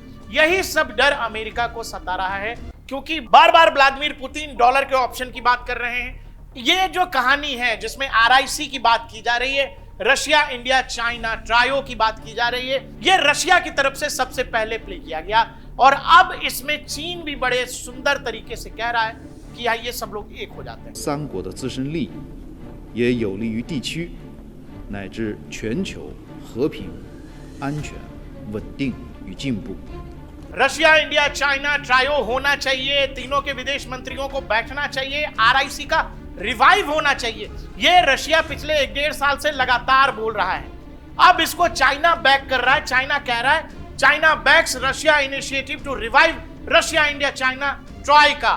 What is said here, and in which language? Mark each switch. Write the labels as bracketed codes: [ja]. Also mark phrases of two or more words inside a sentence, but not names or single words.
[hi] यही सब डर अमेरिका को सता रहा है, क्योंकि बार बार व्लादिमीर पुतिन डॉलर के ऑप्शन की बात कर रहे हैं। ये जो कहानी है जिसमें आरआईसी की बात की जा रही है, रशिया, इंडिया, चाइना ट्रायो की बात की जा रही है, ये रशिया की तरफ से सबसे पहले प्ले किया गया। और अब इसमें चीन भी बड़े सुंदर तरीके से कह रहा है कि ये सब लोग एक हो जाते हैं। [zh] 三国的自身利益，也有利于地区乃至全球和平、安全、稳定与进步。 [hi] रशिया, इंडिया, चाइना ट्रायो होना चाहिए, तीनों के विदेश मंत्रियों को बैठना चाहिए, आरआईसी का रिवाइव होना चाहिए। ये रशिया पिछले 1.5 साल से लगातार बोल रहा है। अब इसको चाइना बैक कर रहा है। चाइना कह रहा है [en] China backs Russia initiative to revive Russia, India, China troika.